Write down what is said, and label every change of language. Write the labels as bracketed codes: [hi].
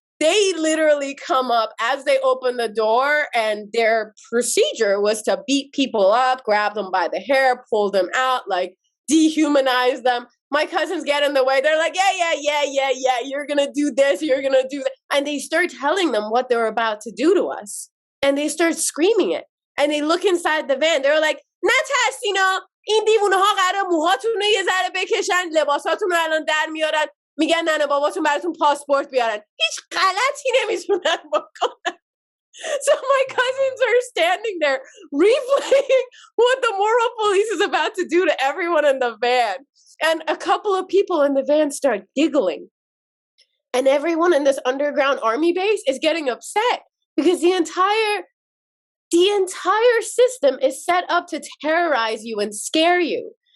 [en] They literally come up as they open the door, and their procedure was to beat people up, grab them by the hair, pull them out, like dehumanize them. My cousins get in the way. They're like, yeah, you're going to do this, you're going to do that. And they start telling them what they're about to do to us. And they start screaming it. And they look inside the van. They're like, [fa] نترسینا این دیوونه ها قراره موهاتون رو یه ذره بکشن لباساتون رو الان در میارن میگن ننه باباتون براتون پاسپورت بیارن هیچ غلطی نمیتونن بکنن. [en] So my cousins are standing there replaying what the moral police is about to do to everyone in the van. And a couple of people in the van start giggling. And everyone in this underground army base is getting upset because the entire system is set up to terrorize you and scare you.